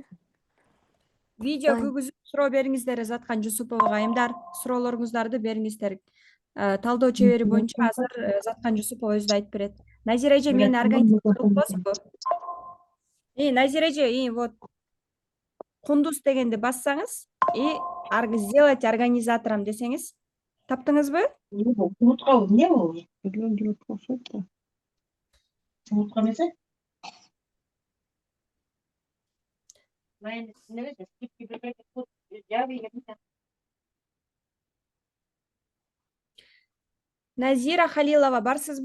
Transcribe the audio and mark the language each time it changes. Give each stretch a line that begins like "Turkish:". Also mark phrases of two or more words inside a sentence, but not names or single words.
Kyrgyz: Видео күйгүзүп суроо бериңиздер Заткан Жусуповго, айымдар. Суроолоруңуздарды бериңиздер. Талдоо чебери боюнча азыр Заткан Жусупов өзү айтып берет. Назира эже, мени организатор кылып коесузбу? Назира эже, вот Кундуз дегенди бассаңыз
Russian: и сделать организатором
Kyrgyz: десеңиз. Таптыңызбы? Умуткабы, эмне бул? Келип окшойт да. Умутка эмес? Назира Халилова, барсызбы?